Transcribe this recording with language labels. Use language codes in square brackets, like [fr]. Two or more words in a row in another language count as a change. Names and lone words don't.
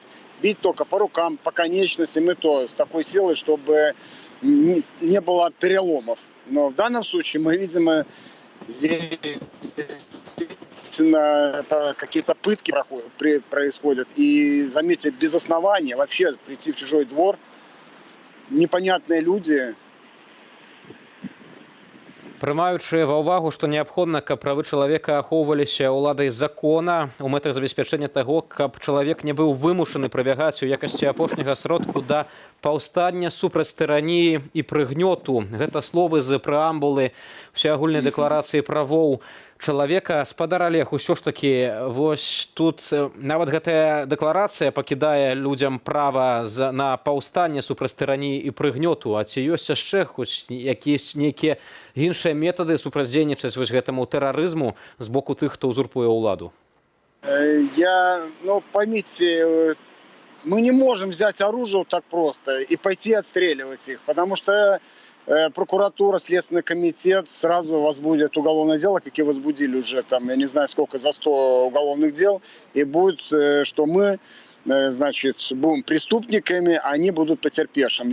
[ru] Бить только по рукам, по конечностям, и то с такой силой, чтобы не было переломов. Но в данном случае мы видим, здесь какие-то пытки происходят. И, заметьте, без основания вообще прийти в чужой двор, непонятные люди. [be] Прымаючы ва ўвагу, што неабходна, каб правы чалавека ахоўваліся ўладай закона у мэтах забеспячэння таго, каб чалавек не быў вымушаны прыбягаць у якасці апошняга сродку да паўстання супраць тыраніі і прыгнёту. Гэта словы з прэамбулы ўсеагульнай дэкларацыі правоў чалавека. Спадар Олег, усё ж такі, вось тут нават гэтая дэкларацыя пакідае людзям права на паўстанне супраць тыраніі і прыгнёту. А ці ёсць яшчэ якісь нейкія іншыя метады супрацьдзейнічаць вось гэтаму тэрарызму з боку тых, хто ўзурпуе ўладу? [ru] Поймите, мы не можем взять оружие так просто и пойти отстреливать их, потому что прокуратура, Следственный комитет сразу возбудят уголовное дело, как и возбудили уже там, я не знаю сколько, за 100 уголовных дел, и будет, что мы, значит, будем преступниками, а они будут потерпевшим.